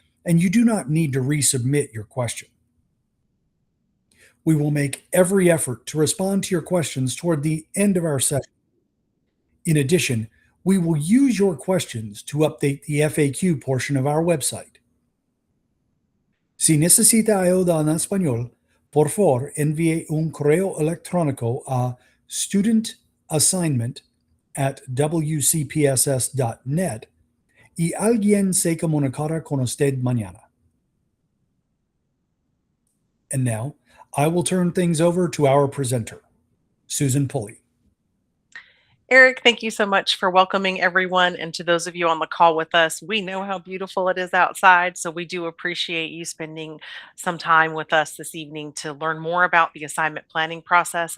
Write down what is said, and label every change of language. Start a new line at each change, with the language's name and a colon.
English: and you do not need to resubmit your question. We will make every effort to respond to your questions toward the end of our session. In addition, we will use your questions to update the FAQ portion of our website.
Spanish: Si necesita ayuda en español, por favor envíe un correo electrónico a studentassignment@wcpss.net y alguien se comunicará con usted mañana.
English: And now, I will turn things over to our presenter, Susan Pulley. Eric, thank you so much for welcoming everyone. And to those of you on the call with us, we know how beautiful it is outside. So we do appreciate you spending some time with us this evening to learn more about the assignment planning process.